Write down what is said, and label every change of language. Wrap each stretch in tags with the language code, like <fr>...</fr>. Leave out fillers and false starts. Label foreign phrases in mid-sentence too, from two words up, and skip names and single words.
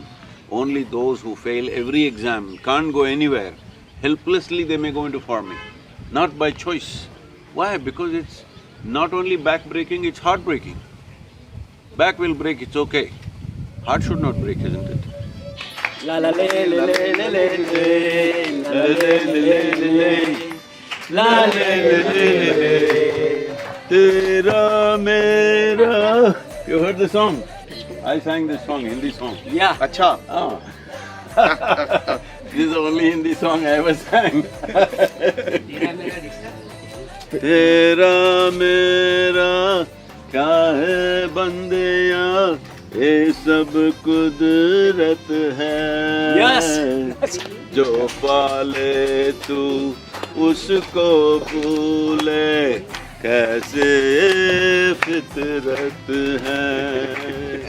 <en>Only those who fail every exam, can't go anywhere, helplessly they may go into farming, not by choice. Why? Because it's not only back-breaking, it's heart-breaking. Back will break, it's okay. Heart should not break, isn't it? La la le le le le le le la le le le le la le le le</en> <hi>तेरा मेरा.</hi> <en>You heard the song? I sang this song, Hindi song. Yeah.</en> <hi>अच्छा Ah.</hi> <en>This is the only Hindi song I ever sang.</en> <hi>तेरा मेरा कहे बंदेया, ये सब कुदरत है।</hi> <en>Yes.</en> <hi>जो पाले तू उसको भूले, कैसे फितरत है।</hi>